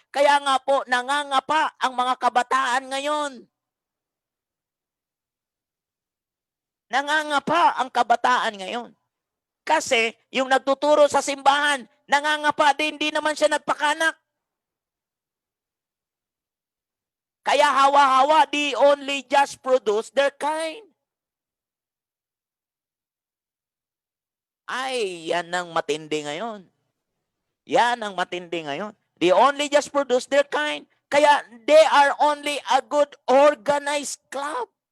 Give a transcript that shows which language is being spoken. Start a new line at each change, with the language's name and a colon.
Filipino: Kaya nga po, nangangapa ang mga kabataan ngayon. Nangangapa ang kabataan ngayon. Kasi yung nagtuturo sa simbahan, nangangapa din, di naman siya nagpakanak. Kaya hawa-hawa,
English: they only just produce their kind.
Filipino: Ay, yan ang matindi ngayon. Yan ang matindi ngayon.
English: They only just produce their kind. Kaya they are only a good organized club.